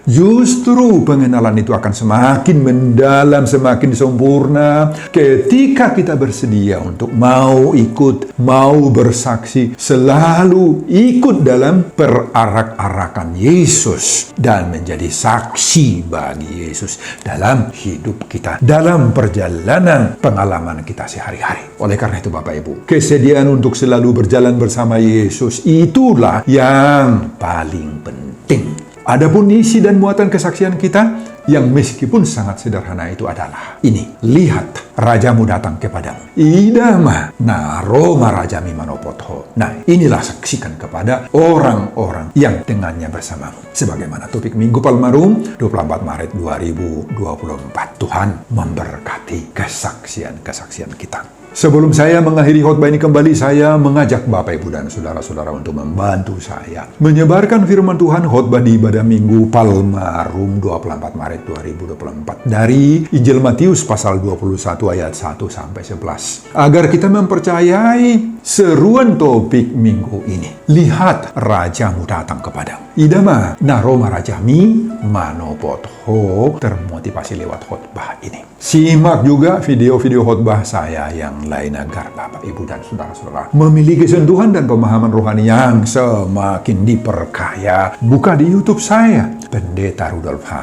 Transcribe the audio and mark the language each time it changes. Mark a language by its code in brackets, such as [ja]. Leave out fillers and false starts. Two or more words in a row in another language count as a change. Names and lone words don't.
[id] Justru pengenalan itu akan semakin mendalam, semakin sempurna ketika kita bersedia untuk mau ikut, mau bersaksi, selalu ikut dalam perarak-arakan Yesus dan menjadi saksi bagi Yesus dalam hidup kita, dalam perjalanan pengalaman kita sehari-hari. Oleh karena itu Bapak Ibu, kesediaan untuk selalu berjalan bersama Yesus itulah yang paling penting. Adapun isi dan muatan kesaksian kita yang meskipun sangat sederhana itu adalah ini. Lihat, rajamu datang kepadamu. [bbc] Idama naroma rajami manopotho. [id] Nah, inilah saksikan kepada orang-orang yang dengannya bersamamu. Sebagaimana topik Minggu Palmarum 24 Maret 2024. Tuhan memberkati kesaksian-kesaksian kita. Sebelum saya mengakhiri khotbah ini kembali, saya mengajak Bapak, Ibu, dan Saudara-saudara untuk membantu saya menyebarkan firman Tuhan khotbah di ibadah Minggu Palmarum 24 Maret 2024 dari Injil Matius pasal 21 ayat 1 sampai 11. Agar kita mempercayai seruan topik minggu ini. Lihat, rajamu datang kepadamu. [bbc] Idama naroma rajami manopotho, [id] termotivasi lewat khotbah ini. Simak juga video-video khotbah saya yang lain agar Bapak, Ibu, dan saudara-saudara memiliki sentuhan dan pemahaman rohani yang semakin diperkaya. Buka di YouTube saya, Pendeta Rudolf H.